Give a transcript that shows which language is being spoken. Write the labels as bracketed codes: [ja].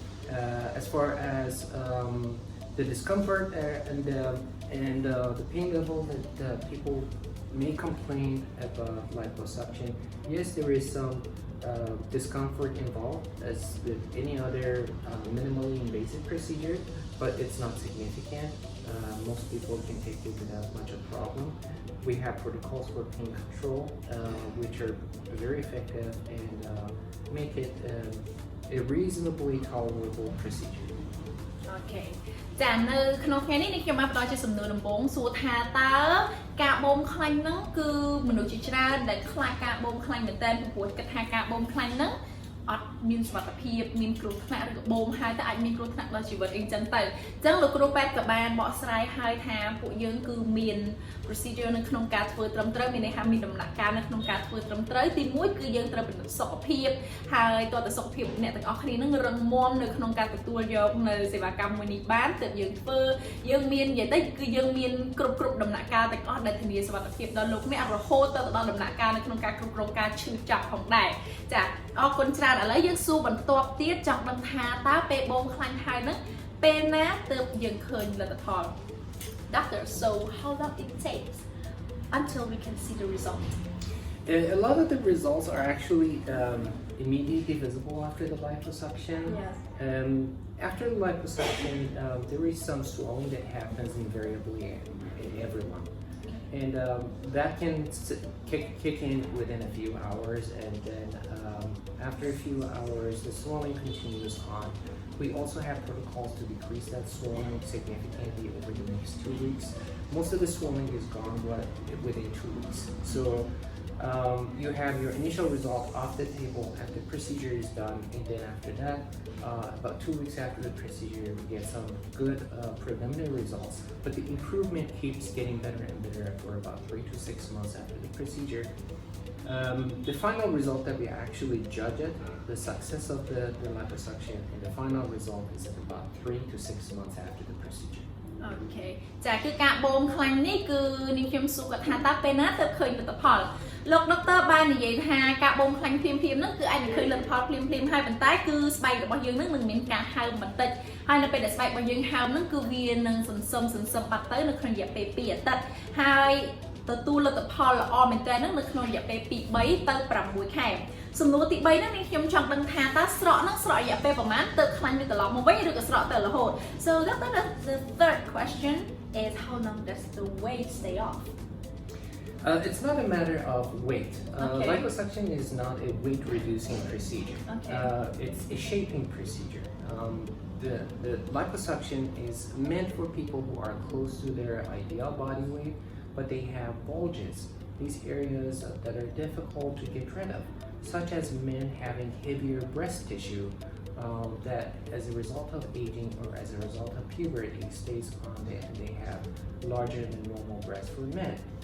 [en] As far as the discomfort and the pain level that people may complain about liposuction, yes, there is some discomfort involved as with any other minimally invasive procedure, but it's not significant. Most people can take it without much of a problem. We have protocols for pain control, which are very effective and make it a reasonably tolerable procedure. Okay. [km] ចានៅក្នុងថ្ងៃនេះខ្ញុំបានផ្ដល់ជាសំណួរដំបូងសួរថាតើការបូមខ្លាញ់ហ្នឹងគឺមនុស្សជាច្រើនដែលខ្លាចការបូមខ្លាញ់មែនតើពីព្រោះគិតថាការបូមខ្លាញ់ហ្នឹង អត់មានសុវត្ថិភាពមានគ្រោះថ្នាក់ឬក៏បូមហើយតែអាចមានគ្រោះថ្នាក់ដល់ជីវិតអីចឹងទៅអញ្ចឹងលោកគ្រូពេទ្យក៏បានបកស្រាយឲ្យថាពួកយើងគឺមាន procedure នៅក្នុងការធ្វើត្រឹមត្រូវមានន័យថាមានដំណាក់កាលនៅក្នុងការធ្វើត្រឹមត្រូវទី1គឺយើងត្រូវពិនិត្យសុខភាពហើយតើសុខភាពអ្នកទាំងអស់គ្នានឹងរឹងមាំនៅក្នុងការទទួលយកនៅសេវាកម្មមួយនេះបានទើបយើងធ្វើ យើងមាននិយាយទៅគឺយើងមានគ្រប់ដំណាក់កាលទាំងអស់ដែលធានាសុវត្ថិភាពដល់លោកអ្នករហូតទៅដល់ដំណាក់កាលនៅក្នុងការគ្រប់គ្រងការឈឺចាប់ផងដែរចាអរគុណច្រើនឥឡូវយើងសួរបន្ទាប់ទៀតចង់ដឹងថាតើពេលបូមខ្លាញ់ហើយហ្នឹងពេលណាទើបយើងឃើញលទ្ធផល [en] Doctor, so how long it takes until we can see the result? A lot of the results are actually immediately visible after the liposuction. Yes. After the liposuction, there is some swelling that happens invariably in everyone. And that can kick in within a few hours, and then after a few hours, the swelling continues on. We also have protocols to decrease that swelling significantly over the next 2 weeks. Most of the swelling is gone within 2 weeks. So you have your initial result off the table after the procedure is done, and then after that, about 2 weeks after the procedure, we get some good preliminary results. But the improvement keeps getting better and better for about 3 to 6 months after the procedure. The final result that we actually judge it, the success of the liposuction, and the final result is at about 3 to 6 months after the procedure. Okay. [km] ចាគឺការបូមខ្លាញ់នេះគឺនាងខ្ញុំសួរគាត់ថាតើពេលណាទើបឃើញលទ្ធផលលោកដុកទ័របាននិយាយថាការបូមខ្លាញ់ភ្លាមៗហ្នឹងគឺអាចនឹងឃើញលទ្ធផលភ្លាមៗហើយប៉ុន្តែគឺស្បែករបស់យើងហ្នឹងនឹងមានការហើមបន្តិចហើយនៅពេលដែលស្បែករបស់យើងហើមហ្នឹងគឺវានឹងសន្សឹមបាត់ទៅនៅក្នុងរយៈពេល2អាទិត្យហើយ ទទួលលទ្ធផលល្អមែនតើហ្នឹងនៅក្នុងរយៈពេលពី3ទៅ6ខែសំណួរទី3ហ្នឹងនាងខ្ញុំចង់ដឹងថាតើស្រកហ្នឹងស្រករយៈពេលប្រហែលទើបខ្លាញ់វាត្រឡប់មកវិញឬក៏ស្រកទៅរហូត [en] So the third question is how long does the weight stay off? It's not a matter of weight. Okay. Liposuction is not a weight reducing procedure. Okay. It's a shaping procedure. The liposuction is meant for people who are close to their ideal body weight, but they have bulges, these areas that are difficult to get rid of, such as men having heavier breast tissue that as a result of aging or as a result of puberty stays on there, and they have larger than normal breasts for men.